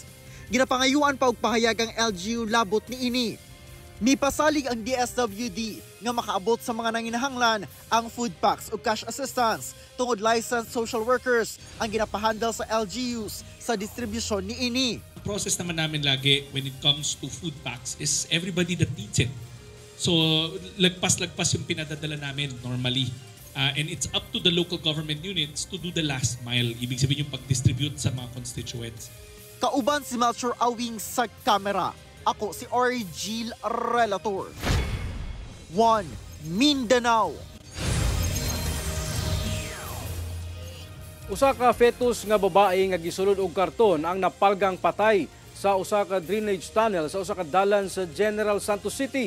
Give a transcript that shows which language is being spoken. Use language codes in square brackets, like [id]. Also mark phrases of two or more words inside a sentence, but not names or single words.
[ceb] Ginapangayuan pa og pahayag ang LGU labot niini. Mipasalig ang DSWD nga makaabot sa mga nanginahanglan ang [en] food packs [ceb] o [en] cash assistance [ceb] tungod [en] licensed social workers [ceb] ang ginapahandle sa LGUs sa distribusyon niini. [en] The process [tl] naman namin lagi [en] when it comes to food packs is everybody that needs it. [tl] So lagpas-lagpas yung pinadadala namin normally. [en] And it's up to the local government units to do the last mile. [tl] Ibig sabihin yung pag-distribute sa mga constituents. [ceb] Kauban si Melchor Awing sa kamera. Ako si Orgil Relator. 1 Mindanao. Usa ka fetus nga babae nga gisulod og karton ang napalgang patay sa usa ka [en] drainage tunnel [ceb] sa usa ka dalan sa General Santos City.